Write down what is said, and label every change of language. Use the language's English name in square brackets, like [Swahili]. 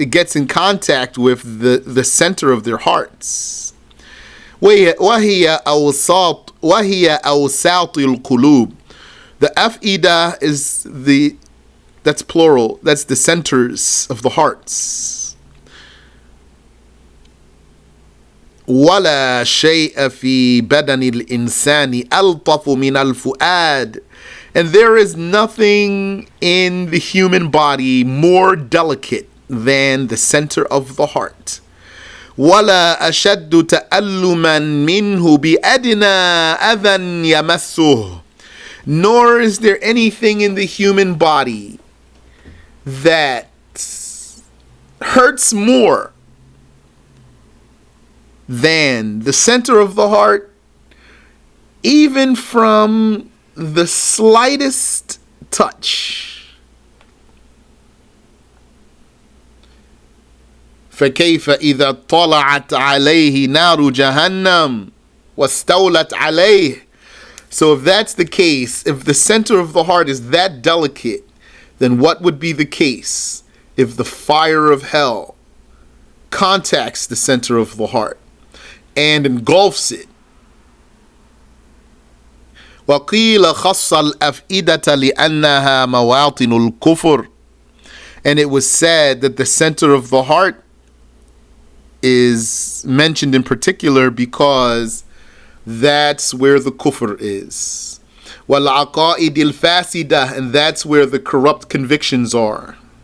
[English] It gets in contact with the center of their hearts. [Arabic] وهي أوساط القلوب. [English] The أفئدة is that's plural. That's the centers of the hearts. [Arabic] ولا شيء في بدن الإنسان ألطف من الفؤاد. [English] And there is nothing in the human body more delicate than the center of the heart. [Arabic] ولا أشد تألما منه بأدنى أذى يمسه. [English] Nor is there anything in the human body that hurts more than the center of the heart, even from the slightest touch. [Arabic] فكيف إذا طلعت عليه نار جهنم واستولت عليه. [English] So if that's the case, if the center of the heart is that delicate, then what would be the case if the fire of hell contacts the center of the heart and engulfs it? [Arabic] وقيل خص الأفئدة لأنها مواطن الكفر. [English] And it was said that the center of the heart is mentioned in particular because that's where the kufr is. [Arabic] وَالْعَقَائِدِ الْفَاسِدَةِ, [English] and that's where the corrupt convictions are.